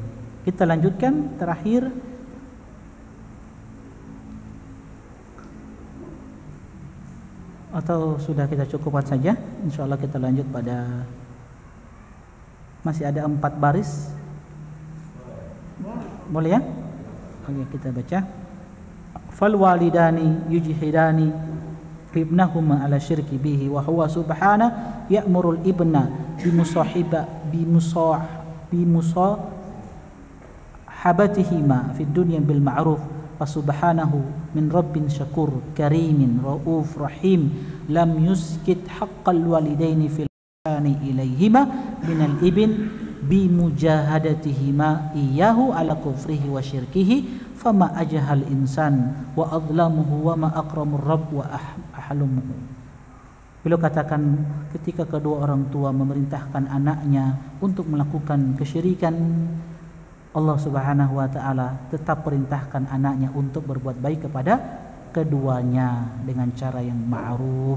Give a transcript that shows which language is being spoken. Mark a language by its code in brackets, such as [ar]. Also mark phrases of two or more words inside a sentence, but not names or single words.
[id] Kita lanjutkan terakhir. Atau sudah kita cukupkan saja? Insyaallah kita lanjut pada, masih ada 4 baris. Boleh ya? Oke, kita baca. [ar] فالوالدان يجهدان ابنهما على الشرك به وهو سبحانه يأمر الابن بمصاحبتهما في الدنيا بالمعروف وسبحانه من رب شكور كريم رؤوف رحيم لم يسقط حق الوالدين في الإحسان إليهما من الابن بمجاهدتهما إياه على كفره وشركه فما أجهل الإنسان وأظلمه وما أكرم الرب وأحلمه. [id] Beliau katakan ketika kedua orang tua memerintahkan anaknya untuk melakukan kesyirikan, Allah [ar] سبحانه وتعالى [id] tetap perintahkan anaknya untuk berbuat baik kepada keduanya dengan cara yang ma'ruf.